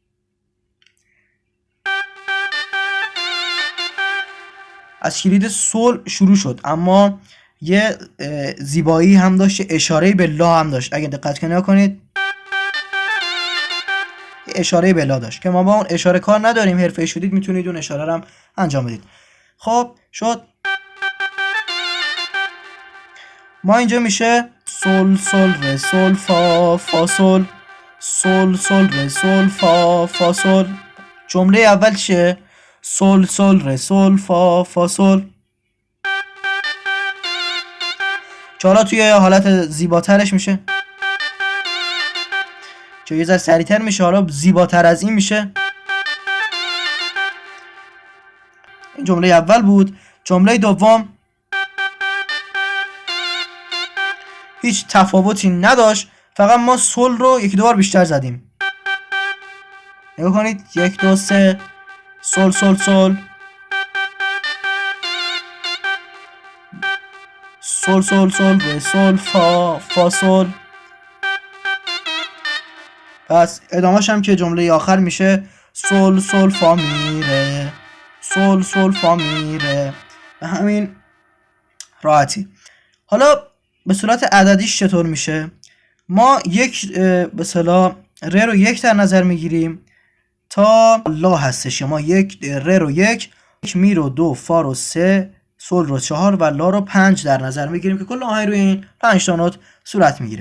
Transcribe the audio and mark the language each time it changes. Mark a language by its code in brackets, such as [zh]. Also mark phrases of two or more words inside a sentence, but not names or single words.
[fa] از کلید سول شروع شد، اما یه زیبایی هم داشت، اشاره به لا هم داشت. اگه دقت کنید اشاره به لا داشت که ما با اون اشاره کار نداریم، حرفه‌ای شدید میتونید اون اشاره رو هم انجام بدید. خب شد. ما اینجا میشه سول سول ر سول فا فا سول، سول سول ر سول فا فا سول. جمله اول چیه؟ سول سول ر سول فا فا سول. که حالا توی حالت زیباترش میشه که یه ذره سریعتر میشه، حالا زیباتر از این میشه. این جمله اول بود. جمله دوم هیچ تفاوتی نداشت، فقط ما سول رو یکی دو بار بیشتر زدیم. نگاه کنید 1 2 3 سول سول سول، سول سول سول ر سول فا فا سول. پس ادامهش هم که جمله آخر میشه سول سول فا می ره، سول سول فا می ره. به همین راحتی. حالا به صورت عددیش چطور میشه؟ ما یک به اصطلاح ر رو 1 در نظر میگیریم تا لا هستش، یا ما یک ر رو 1، می رو 2، فا رو 3، سول رو 4 و لا رو 5 در نظر میگیریم که کل آهنگ روی این 5 تا نوت صورت میگیره.